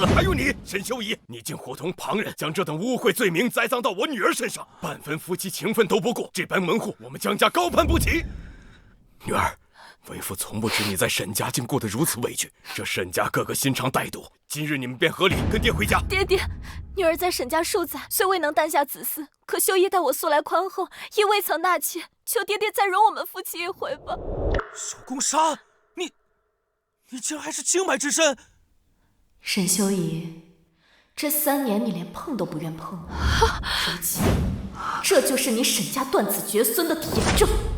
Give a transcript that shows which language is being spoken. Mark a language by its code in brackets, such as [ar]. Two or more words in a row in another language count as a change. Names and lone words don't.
[zh] 還有你，沈修儀，你竟夥同旁人將這等污穢罪名栽贓到我女兒身上，半分夫妻情分都不顧，這般門戶，我們江家高攀不起。女兒，為父從不知你在沈家竟過得如此委屈，這沈家個個心腸歹毒，今日你們便合理跟爹回家。爹爹，女兒在沈家數載，雖未能擔下子嗣，可修儀待我素來寬厚，亦未曾納妾，求爹爹再容我們夫妻一回吧。手工殺你竟然還是清白之身！沈修儀，這3年你連碰都不願碰，如今這就是你沈家斷子绝孙的铁证。